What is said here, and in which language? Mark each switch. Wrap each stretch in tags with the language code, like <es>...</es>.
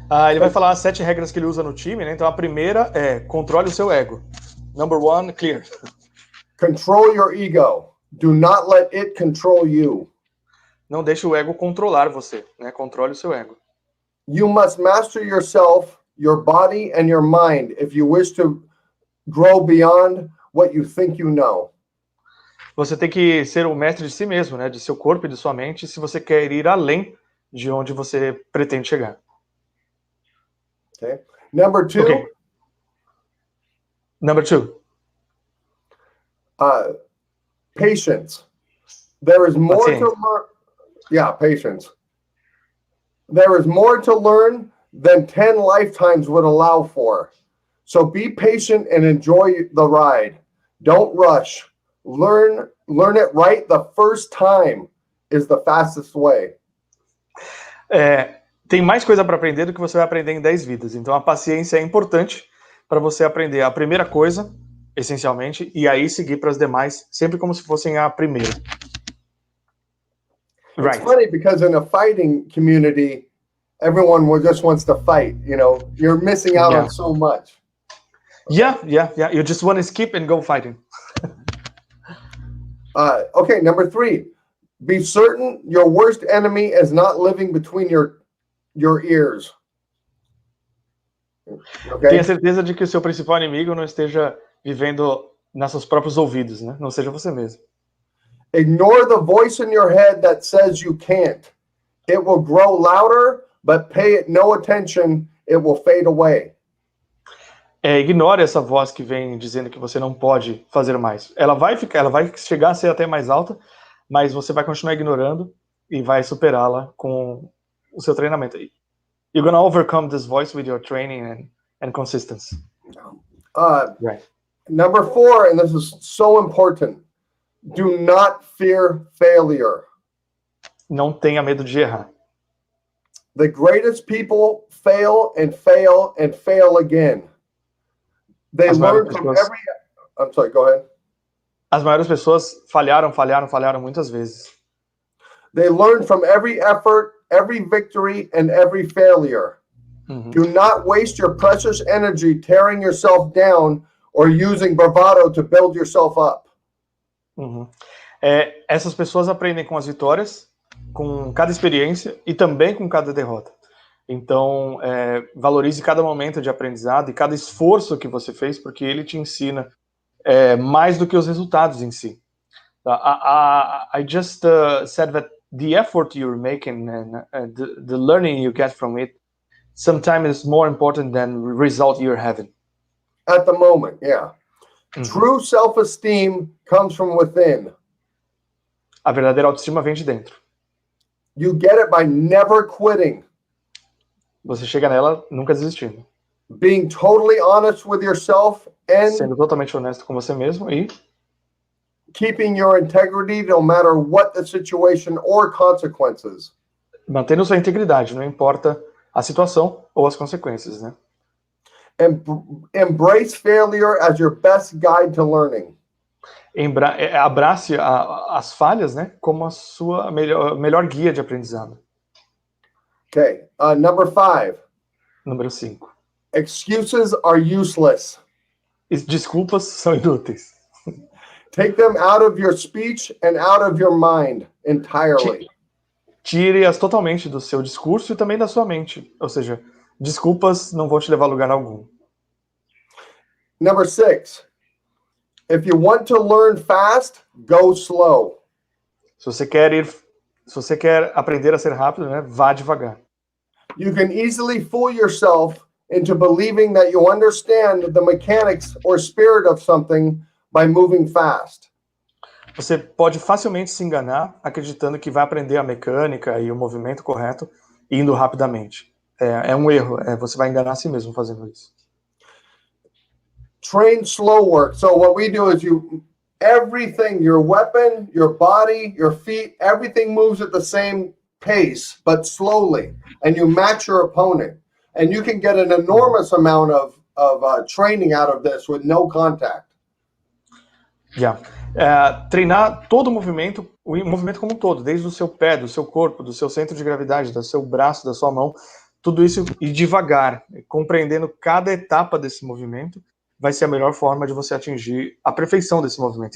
<pt>Ele vai falar as 7 regras que ele usa no time, né? Então a primeira é controle o seu ego.</pt> <en>Number 1, clear. Control your ego. Do not let it control you.</en> <pt>Não deixe o ego controlar você, né? Controle o seu ego.</pt> <en>You must master yourself, your body, and your mind if you wish to grow beyond what you think you know.</en> <pt>Você tem que ser o mestre de si mesmo, né? De seu corpo e de sua mente, se você quer ir além de onde você pretende chegar.</pt> <en>Okay. Number 2. Okay. Number 2. Patience. There is more to learn. Yeah, patience. There is more to learn than 10 lifetimes would allow for. So be patient and enjoy the ride. Don't rush. Learn it right the first time is the fastest way.</en> <pt>Tem mais coisa para aprender do que você vai aprender em 10 vidas. Então a paciência é importante para você aprender a primeira coisa, essencialmente, e aí seguir para as demais, sempre como se fossem a primeira.</pt> <en>It's funny because in a fighting community, everyone just wants to fight. You know, you're missing out on so much. Yeah. You just want to skip and go fighting. Okay, number 3. Be certain your worst enemy is not living between your ears. Okay?</en> <pt>Tenha certeza de que o seu principal inimigo não esteja vivendo nos seus próprios ouvidos, né? Não seja você mesmo.</pt> <en>Ignore the voice in your head that says you can't. It will grow louder, but pay it no attention, it will fade away.</en> <pt>Ignore essa voz que vem dizendo que você não pode fazer mais. Ela vai chegar a ser até mais alta, mas você vai continuar ignorando e vai superá-la com o seu treinamento.</pt> <en>You're gonna overcome this voice with your training and consistency. Right. Number 4, and this is so important. Do not fear failure.</en> <pt>Não tenha medo de errar.</pt> <en>The greatest people fail and fail and fail again. They learn from every... I'm sorry, go ahead.</en> <pt>As maiores pessoas falharam muitas vezes.</pt> <en>They learn from every effort, every victory, and every failure. Mm-hmm. Do not waste your precious energy tearing yourself down or using bravado to build yourself up. Uhum.</en> <pt>Essas pessoas aprendem com as vitórias, com cada experiência e também com cada derrota. Então, valorize cada momento de aprendizado e cada esforço que você fez, porque ele te ensina mais do que os resultados em si.</pt> <en>I just said that the effort you're making and the learning you get from it sometimes is more important than the result you're having. At the moment, yeah. Mm-hmm. True self-esteem comes from within.</en> <pt>A verdadeira autoestima vem de dentro.</pt> <en>You get it by never quitting.</en> <pt>Você chega nela nunca desistindo.</pt> <en>Being totally honest with yourself and</en> <pt>sendo totalmente honesto com você mesmo e</pt> <en>keeping your integrity no matter what the situation or consequences.</en> <pt>Mantendo sua integridade, não importa a situação ou as consequências, né?</pt> <en>Embrace failure as your best guide to learning.</en> <pt>Abrace as falhas, né, como a sua melhor guia de aprendizado.</pt> <en>Okay, number 5.</en> <pt>Número 5.</pt> <en>Excuses are useless.</en> <pt>Desculpas são inúteis.</pt> <en>Take them out of your speech and out of your mind entirely.</en> <pt>Tire-as totalmente do seu discurso e também da sua mente. Ou seja, desculpas não vão te levar a lugar algum.</pt> <en>Number 6. If you want to learn fast, go slow.</en> <pt>Se você quer aprender a ser rápido, né, vá devagar.</pt> <en>You can easily fool yourself into believing that you understand the mechanics or spirit of something by moving fast.</en> <pt>Você pode facilmente se enganar acreditando que vai aprender a mecânica e o movimento correto indo rapidamente. É um erro. Você vai enganar a si mesmo fazendo isso.</pt> <en>Train slow work. So what we do is everything, your weapon, your body, your feet, everything moves at the same pace, but slowly, and you match your opponent. And you can get an enormous amount of training out of this with no contact.</en> <pt>Treinar todo o movimento como um todo, desde o seu pé, do seu corpo, do seu centro de gravidade, do seu braço, da sua mão, tudo isso e devagar, compreendendo cada etapa desse movimento, vai ser a melhor forma de você atingir a perfeição desse movimento.</pt>